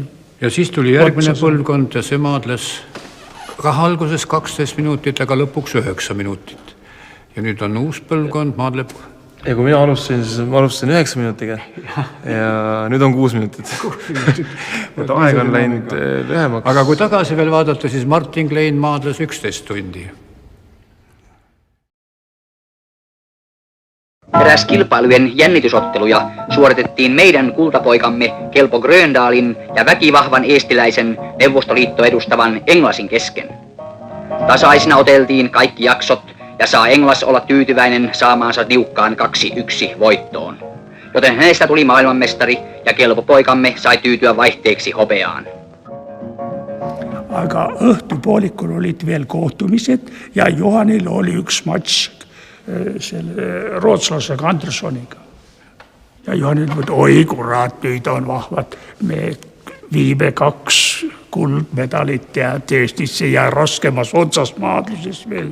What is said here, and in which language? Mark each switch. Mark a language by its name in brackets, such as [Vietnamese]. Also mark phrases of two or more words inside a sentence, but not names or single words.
[Estonian] Ja siis tuli järgmine põlvkond ja see maadles alguses 12 minutit, aga lõpuks 9 minutit. Ja nüüd on uus põlvkond, maadleb... Ja kui mina alustasin, siis ma alustasin 9 minutiga ja nüüd on 6 minutit. Et aeg on läinud lühemaks. Aga kui tagasi veel vaadata, siis Martin Klein maadles 11 tundi. [Finnish] Eräs kilpailujen jännitysotteluja suoritettiin meidän kultapoikamme Kelpo Gröndalin ja väkivahvan eestiläisen Neuvostoliitto edustavan Englasin kesken. Tasaisina oteltiin kaikki jaksot ja saa Englas olla tyytyväinen saamaansa niukkaan 2-1 voittoon. Joten hänestä tuli maailmanmestari ja Kelpo poikamme sai tyytyä vaihteeksi hopeaan. [Estonian] Aga õhtupoolikul olid veel kohtumised ja Johanil oli üks matš selle rootslasega Andersoniga. Ja Johan ütleb, et oi kurat, nüüd on vahvad, me viime 2 kuldmedalit ja Eestisse ja raskemas otsas maadluses veel.